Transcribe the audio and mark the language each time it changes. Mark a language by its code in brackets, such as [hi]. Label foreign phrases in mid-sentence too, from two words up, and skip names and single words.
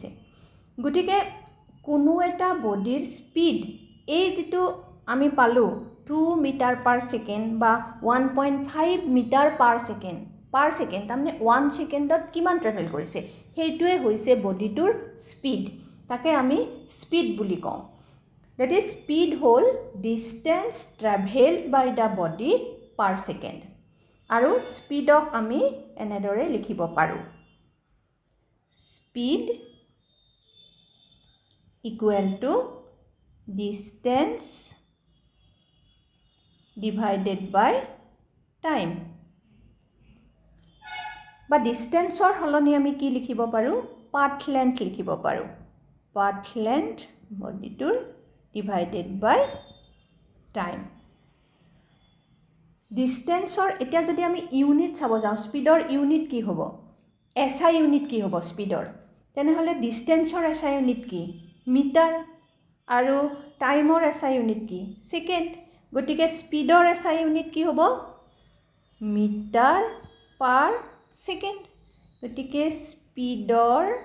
[as] গতিকে কোনো এটা বডিৰ স্পীড এই যিটো আমি পালোঁ 2 [en] metre per second [as] বা 1.5 [en] metre per second [as] তাৰমানে 1 ছেকেণ্ডত কিমান ট্ৰেভেল কৰিছে সেইটোৱে হৈছে বডিটোৰ স্পীড। তাকে আমি স্পীড বুলি কওঁ। [en] That is speed হ'ল distance traveled by the body per second. [as] আৰু স্পীডক আমি এনেদৰে লিখিব পাৰোঁ। [en] speed equal to distance divided by time. [as] বা ডিষ্টেঞ্চৰ সলনি আমি কি লিখিব পাৰোঁ [en] path length [as] লিখিব পাৰোঁ [en] path length [as] বডিটোৰ [en] divided by time [as] ডিষ্টেঞ্চৰ এতিয়া যদি আমি ইউনিট চাব যাওঁ স্পীডৰ ইউনিট কি হ'ব [en] SI unit [as] কি হ'ব স্পীডৰ তেনেহ'লে ডিষ্টেঞ্চৰ [en] SI unit [as] কি মিটাৰ আৰু টাইমৰ [en] SI unit [as] কি সেকেন্ড গতিকে স্পীডৰ [en] SI unit [as] কি হ'ব [en] metre per second [as] গতিকে স্পীডৰ